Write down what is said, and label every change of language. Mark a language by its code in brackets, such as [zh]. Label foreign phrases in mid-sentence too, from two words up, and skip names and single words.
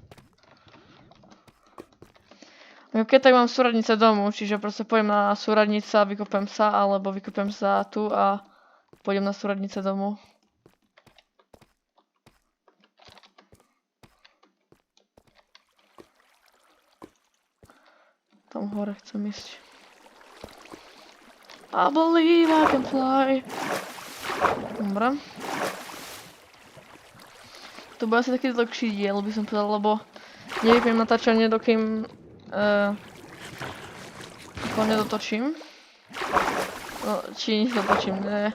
[sk] Keď tak mám súradnice domu, čiže proste pôjdem na súradnice a vykopem sa, alebo vykopem sa tu a pôjdem na súradnice domu. Tam hore chcem ísť. [en] I believe I can fly. [sk] Dobre. To bude asi taký dlhší diel, by som povedal, lebo nevypnem natáčanie, dokým to nedotočím. No, či nedotočím, ne.